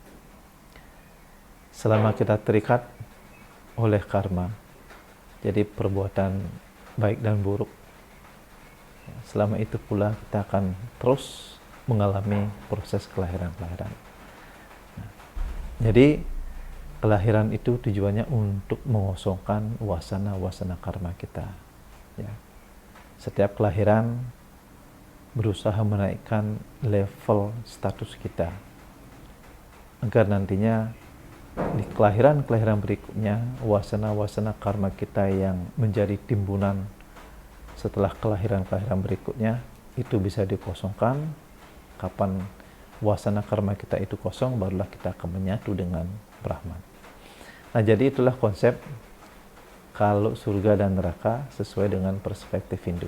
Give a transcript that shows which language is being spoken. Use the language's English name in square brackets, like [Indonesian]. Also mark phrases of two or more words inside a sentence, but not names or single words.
[Indonesian] Selama kita terikat oleh karma, jadi perbuatan baik dan buruk, selama itu pula kita akan terus mengalami proses kelahiran-kelahiran. Nah, jadi kelahiran itu tujuannya untuk mengosongkan wasana-wasana karma kita. Ya. Setiap kelahiran berusaha menaikkan level status kita, agar nantinya di kelahiran-kelahiran berikutnya wasana-wasana karma kita yang menjadi timbunan setelah kelahiran-kelahiran berikutnya itu bisa dikosongkan. Kapan wasana karma kita itu kosong, barulah kita akan menyatu dengan Brahman. Nah, jadi itulah konsep kalau surga dan neraka sesuai dengan perspektif Hindu.